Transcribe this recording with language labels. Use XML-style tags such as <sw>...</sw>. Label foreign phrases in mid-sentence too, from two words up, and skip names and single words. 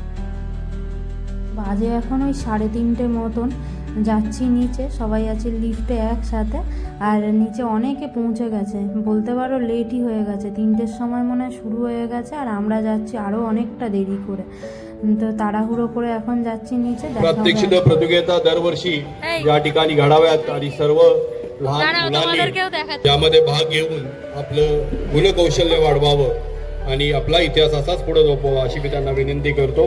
<bn>বাজে এখন ওই 3:30 মতন, যাচ্ছি নিচে, সবাই আছে লিফটে একসাথে। আর নিচে অনেকে পৌঁছে গেছে, বলতে পারো লেটই হয়ে গেছে, 3টের সময় মনে হয় শুরু হয়ে গেছে, আর আমরা যাচ্ছি আরও অনেকটা দেরি করে। তো তাড়াহুড়ো করে এখন যাচ্ची নিচে।</bn> <mr>प्रत्यक्षित प्रतियोगिता दरवर्षी या ठिकाणी घडाव्यात आणि सर्व लहान मुलांनी यामध्ये भाग घेऊन आपलं गुणकौशल्य वाढवावं आणि आपला इतिहास असाच पुढे जपावा अशी मी त्यांना विनंती करतो।</mr>